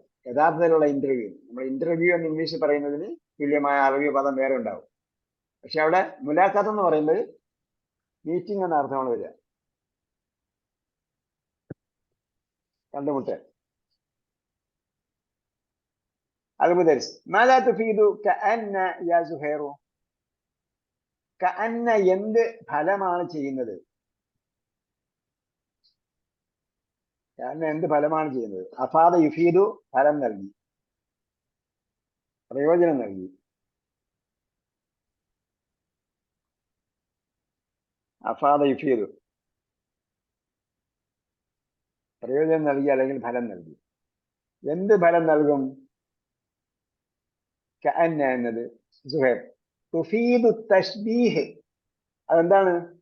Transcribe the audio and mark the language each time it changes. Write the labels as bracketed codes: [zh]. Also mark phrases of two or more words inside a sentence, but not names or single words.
[ml] യഥാർത്ഥത്തിലുള്ള ഇന്റർവ്യൂ, നമ്മൾ ഇന്റർവ്യൂ എന്ന് ഇംഗ്ലീഷിൽ പറയുന്നതിന് തുല്യമായ അറബി പദം വേറെ ഉണ്ടാവും. പക്ഷെ അവിടെ മുലാഖാത്ത് എന്ന് പറയുന്നത് മീറ്റിംഗ് എന്ന അർത്ഥമാണ് വരിക. കണ്ടുമുട്ടൽ. [ar] المدرس ماذا تفيد كأن يا زهير كأن [ml] എന്ത് ഫലമാണ് ചെയ്യുന്നത് كأن എന്ത് ഫലമാണ് ചെയ്യുന്നത് [ar] أفاد يفيد [ml] ഫലം നൽകി പ്രയോജനം നൽകി [ar] أفاد يفيد [ml] പ്രയോജനം നൽകി അല്ലെങ്കിൽ ഫലം നൽകി എന്ത് ഫലം നൽകും كأن എന്നത് സുഹൈർ [ar] تفيد تشبيه [ml] അതെന്താണ്